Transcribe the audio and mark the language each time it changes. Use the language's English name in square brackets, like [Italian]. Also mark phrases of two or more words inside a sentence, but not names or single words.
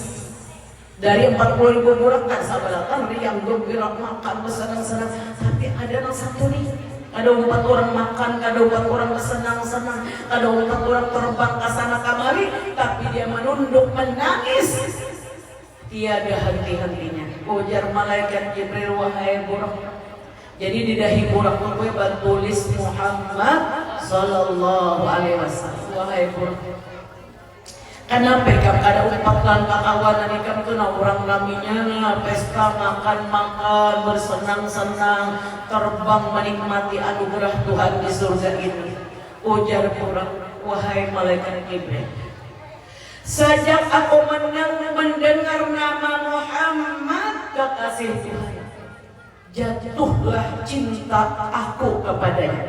[Indonesian] Dari 40.000 burak kan sahabat kan yang gembira makan bersenang-senang, tapi ada yang satu nih, ada 4 orang makan, ada 4 orang bersenang-senang, ada 4 orang terbang ke sana kemari, tapi dia menunduk menangis, tiada henti-hentinya. [Banjar] Ujar malaikat Jibril, wahai burak. [Indonesian] Jadi di dahi burak itu bertulis Muhammad [Arabic] صلى الله عليه وسلم, [Indonesian] wahai burak. [Banjar] Kenapa ikam kada umpatan kakawanan ikam tu na orang raminya pesta makan-makan bersenang-senang terbang menikmati anugerah Tuhan di surga ini. [Indonesian] Ujar orang, wahai malaikat Jibril, sejak aku mendengar nama Muhammad kekasih Tuhan, jatuhlah cinta aku kepadanya.